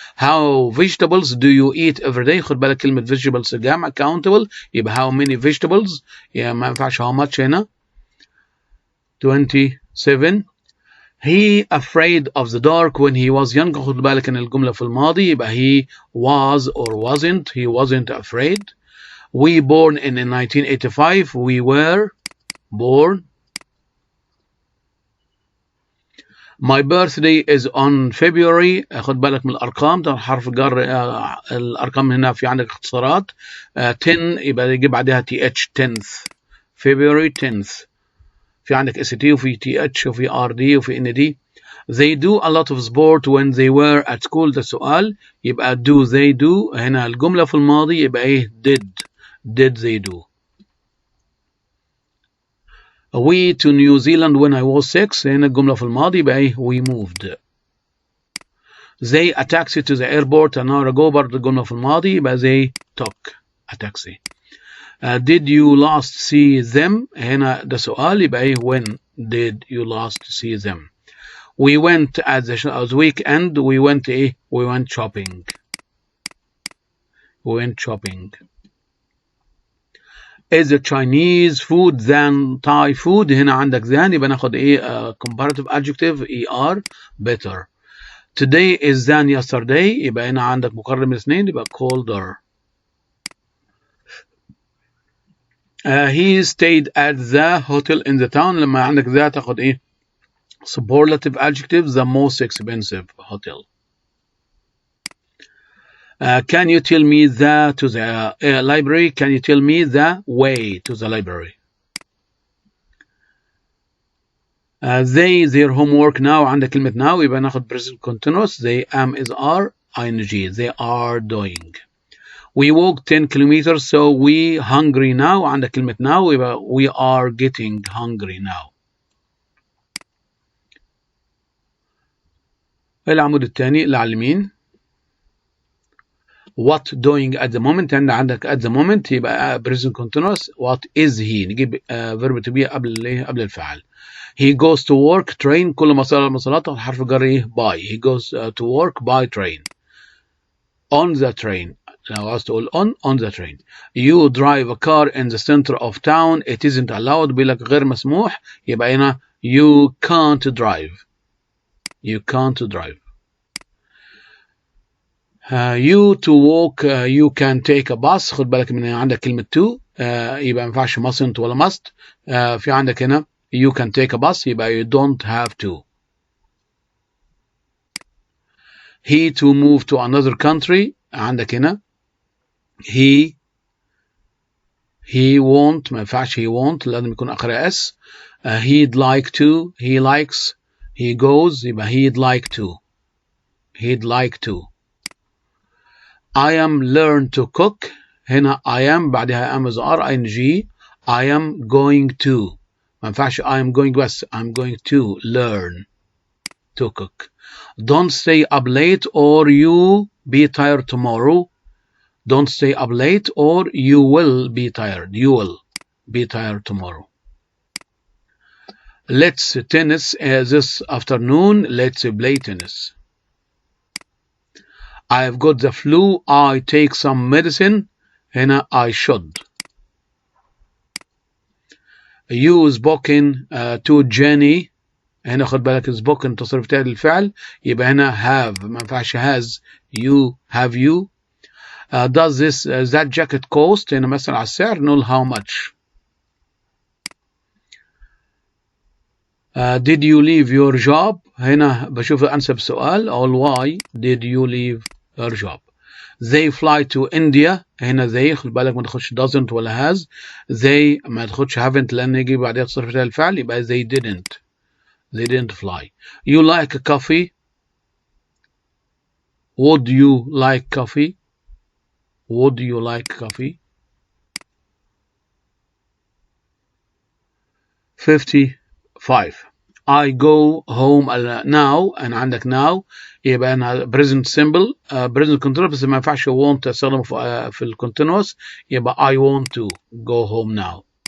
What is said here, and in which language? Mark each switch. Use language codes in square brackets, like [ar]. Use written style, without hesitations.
[en] How vegetables do you eat every day? [ar] خد بالك كلمة vegetables جمع countable. يبقى [en] how many vegetables. [ar] يعني ما ينفعش [en] how much [ar] هنا. 27. [en] He afraid of the dark when he was young. [ar] خد بالك ان الجملة في الماضي يبقى he was or wasn't. [en] He wasn't afraid. We born in 1985. We were born. My birthday is on February. [ar] خد بالك من الأرقام. ده حرف جر. الأرقام هنا في عندك اختصارات. 10 يبقى يجي بعدها TH 10th. [en] February 10th. [ar] في عندك ST وفي TH وفي RD وفي ND. [en] They do a lot of sport when they were at school. [ar] ده سؤال. يبقى [en] do they do. [ar] هنا الجملة في الماضي يبقى ايه [en] did they do. We to New Zealand when I was 6. [ar] هنا الجملة في الماضي يبقى ايه [en] we moved. They a taxi to the airport an hour ago. [ar] برضه الجملة في الماضي يبقى [en] they took a taxi. Did you last see them. [ar] هنا ده سؤال يبقى ايه [en] when did you last see them. We went at the weekend. We went [ar] ايه [en] we went shopping. We went shopping. Is the Chinese food than Thai food. [ar] هنا عندك [en] than [ar] يبقى ناخد ايه [en] comparative adjective ER better. Today is than yesterday. [ar] يبقى هنا عندك مقرر من الاثنين يبقى colder. [en] He stayed at the hotel in the town. [ar] لما عندك ذا تاخد ايه [en] superlative adjective the most expensive hotel. Can you tell me the to the library. Can you tell me the way to the library. They their homework now. [ar] عندك كلمة now يبقى ناخد present continuous. [en] They am is are ing. They are doing. We walked 10 kilometers so we hungry now. [ar] عندك كلمة [en] now [ar] يبقى [en] we are getting hungry now. [ar] العمود الثاني اللي على اليمين. [en] What doing at the moment. [ar] عندك [en] at the moment [ar] يبقى [en] present continuous. What is he. [ar] نجيب verb to be قبل الفعل. [en] He goes to work train. [ar] كل مواصلات حرف جر ايه by. [en] He goes to work by train. On the train. [ar] لو عاوز تقول [en] on the train. You drive a car in the center of town. It isn't allowed. [ar] بيقول لك غير مسموح. يبقى هنا [en] you can't drive. You can't drive. You to walk. You can take a bus. [ar] خد بالك من عندك كلمة to. يبقى ما ينفعش mustn't ولا must. في عندك هنا [en] you can take a bus [ar] يبقى [en] you don't have to. He to move to another country. [ar] عندك هنا [en] he won't. [ar] ما ينفعش [en] he won't [ar] لازم يكون آخرها s. [en] He'd like to. He likes. He goes [ar] يبقى [en] he'd like to. He'd like to. I am learn to cook. [ar] هنا [en] I am [ar] بعدها [en] am is are ing. I am going to. [ar] ما ينفعش [en] I am going [ar] بس. [en] I'm going to learn to cook. Don't stay up late or you be tired tomorrow. Don't stay up late or you will be tired. You will be tired tomorrow. Let's tennis this afternoon. Let's play tennis. I've got the flu. I take some medicine. [ar] هنا [en] I should. You spoken to Jenny. [ar] هنا خد بالك spoken تصريف تاء للفعل يبقى هنا [en] have. [ar] ما ينفعش has. [en] You have you. Does this that jacket cost. [ar] هنا مثلا على السعر نقول [en] how much. did you leave your job؟ [ar] هنا بشوف أنسب سؤال. أقول [en] why did you leave your job؟ they fly to India. [ar] هنا they خد بالك ما تاخدش doesn't ولا has. they ما تاخدش haven't لأن يجي بعدها تصرف الفعل يبقى [en] they didn't fly. you like coffee؟ would you like coffee؟ would you like coffee؟ 55. I go home now. [ar] أنا عندك [en] now [ar] يبقى أنا [en] present simple present continuous [ar] بس ما ينفعش [en] want [ar] أستخدمه في ال [en] continuous يبقى I want to go home now.